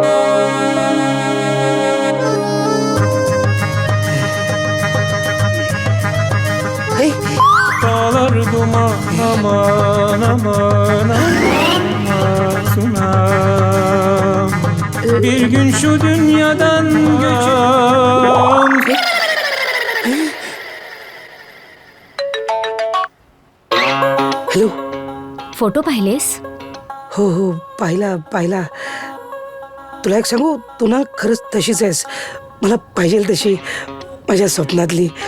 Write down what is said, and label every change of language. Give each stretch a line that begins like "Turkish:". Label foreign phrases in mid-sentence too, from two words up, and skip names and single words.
Turkish: Dağlar duman aman aman aman sunam. Bir gün şu dünyadan göçüm.
Marathi: हॅलो. फोटो पाहिलेस? हो हो, पाहिला. तुला एक सांगू, तू ना खरंच तशीच आहेस. मला पाहिजे तशी, माझ्या स्वप्नातली.